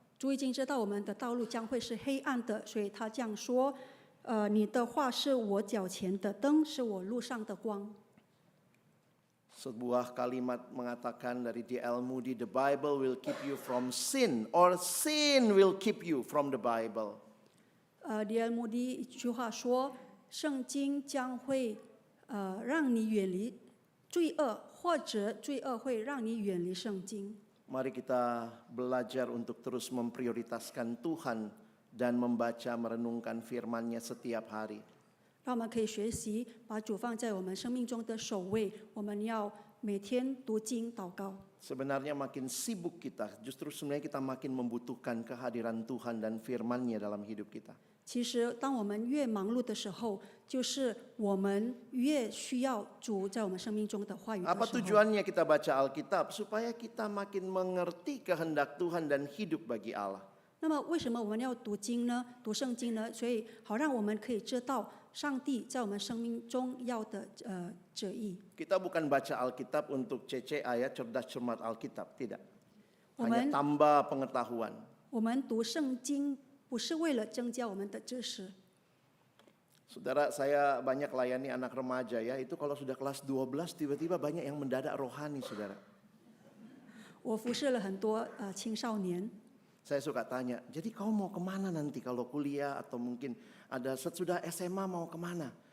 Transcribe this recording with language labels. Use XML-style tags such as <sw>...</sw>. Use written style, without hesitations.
<zh>主已经知道我们的道路将会是黑暗的，所以他这样说：你的话是我脚前的灯，是我路上的光。</zh> <id>Sebuah kalimat mengatakan dari D.L.</id> <en>Moody, the Bible will keep you from sin, or sin will keep you from the Bible.</en> <zh>D.L. Moody 一句话说：圣经将会让你远离罪恶，或者罪恶会让你远离圣经。</zh> <id>Mari kita belajar untuk terus memprioritaskan Tuhan dan membaca merenungkan firman-Nya setiap hari.</id> <zh>让我们可以学习把主放在我们生命中的首位，我们要每天读经祷告。</zh> <id>Sebenarnya makin sibuk kita, justru sebenarnya kita makin membutuhkan kehadiran Tuhan dan firman-Nya dalam hidup kita.</id> <zh>其实，当我们越忙碌的时候，就是我们越需要主在我们生命中的话语的</zh> <id>Apa</id> <zh>时候。</zh> <id>tujuannya kita baca Alkitab? Supaya kita makin mengerti kehendak Tuhan dan hidup bagi Allah.</id> <zh>那么，为什么我们要读经呢？读圣经呢？所以，好让我们可以知道上帝在我们生命中要的旨意。</zh> <id>Kita bukan baca Alkitab untuk cece ayat cerdas cermat Alkitab, tidak. Hanya Amen. tambah pengetahuan.</id> <zh>我们读圣经不是为了增加我们的知识。</zh> <id>Saudara, saya banyak layani anak remaja ya, itu kalau sudah kelas 12 tiba-tiba banyak yang mendadak rohani, saudara.</id> <zh>我服侍了很多青少年。</zh> <id>Saya suka tanya, jadi kau mau kemana nanti kalau kuliah atau mungkin ada sudah SMA mau kemana?</id>